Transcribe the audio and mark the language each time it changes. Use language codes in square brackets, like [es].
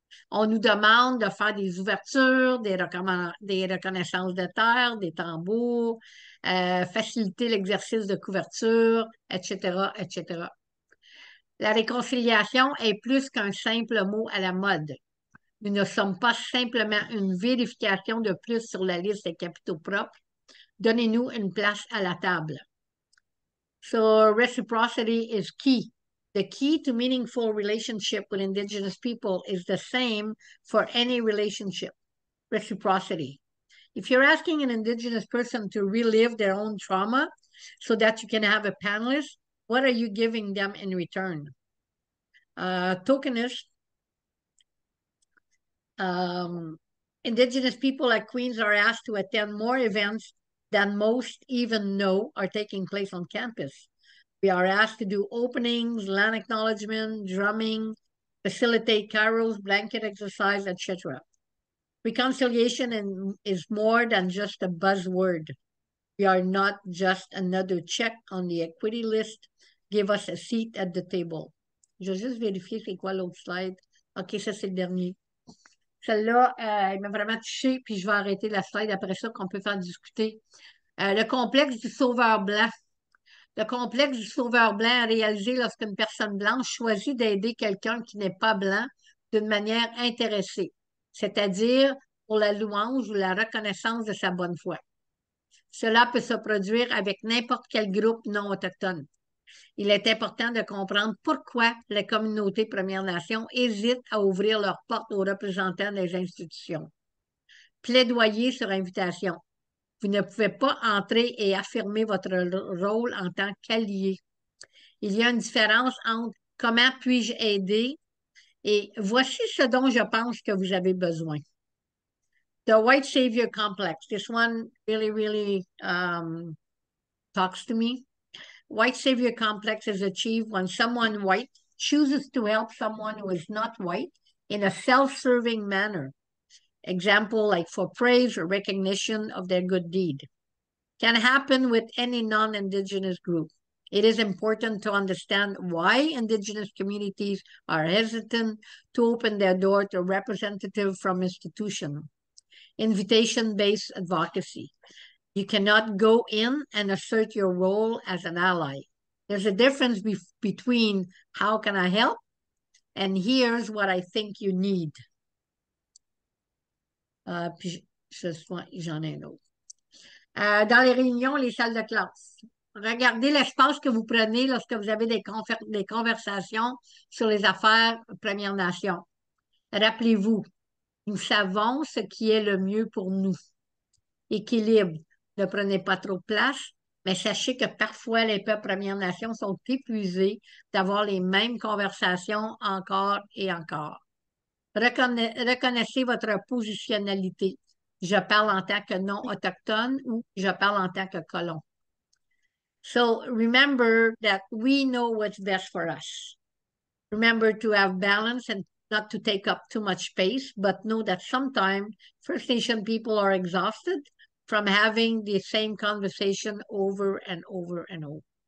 [fr] On nous demande de faire des ouvertures, des reconnaissances de terre, des tambours, faciliter l'exercice de couverture, etc., etc. La réconciliation est plus qu'un simple mot à la mode. Nous ne sommes pas simplement une vérification de plus sur la liste des capitaux propres. Donnez-nous une place à la table. [en] So reciprocity is key. The key to meaningful relationship with Indigenous people is the same for any relationship, reciprocity. If you're asking an Indigenous person to relive their own trauma so that you can have a panelist, what are you giving them in return? Tokenist, Indigenous people at Queens are asked to attend more events than most even know are taking place on campus. We are asked to do openings, land acknowledgement, drumming, facilitate carols, blanket exercise, etc. Reconciliation is more than just a buzzword. We are not just another check on the equity list. Give us a seat at the table. [fr] Je vais juste vérifier c'est quoi l'autre slide. OK, ça c'est le dernier. Celle-là, elle m'a vraiment touchée, puis je vais arrêter la slide après ça qu'on peut faire discuter. Le complexe du sauveur blanc. Le complexe du sauveur blanc est réalisé lorsqu'une personne blanche choisit d'aider quelqu'un qui n'est pas blanc d'une manière intéressée, c'est-à-dire pour la louange ou la reconnaissance de sa bonne foi. Cela peut se produire avec n'importe quel groupe non autochtone. Il est important de comprendre pourquoi les communautés Premières Nations hésitent à ouvrir leurs portes aux représentants des institutions. Plaidoyer sur invitation. Vous ne pouvez pas entrer et affirmer votre rôle en tant qu'allié. Il y a une différence entre comment puis-je aider et voici ce dont je pense que vous avez besoin. [en] The white savior complex. This one really talks to me. White savior complex is achieved when someone white chooses to help someone who is not white in a self-serving manner. Example, like for praise or recognition of their good deed. Can happen with any non-Indigenous group. It is important to understand why Indigenous communities are hesitant to open their door to representatives from institutions. invitation-based advocacy. You cannot go in and assert your role as an ally. There's a difference between how can I help and here's what I think you need. [fr] Puis j'en ai un autre. Dans les réunions, les salles de classe. Regardez l'espace que vous prenez lorsque vous avez des conversations sur les affaires Premières Nations. Rappelez-vous, nous savons ce qui est le mieux pour nous. Équilibre. Ne prenez pas trop de place, mais sachez que parfois les peuples Premières Nations sont épuisés d'avoir les mêmes conversations encore et encore. Reconnaissez votre positionnalité. Je parle en tant que non-autochtone ou je parle en tant que colon. [en] So remember that we know what's best for us. Remember to have balance and not to take up too much space, but know that sometimes First Nation people are exhausted from having the same conversation over and over and over.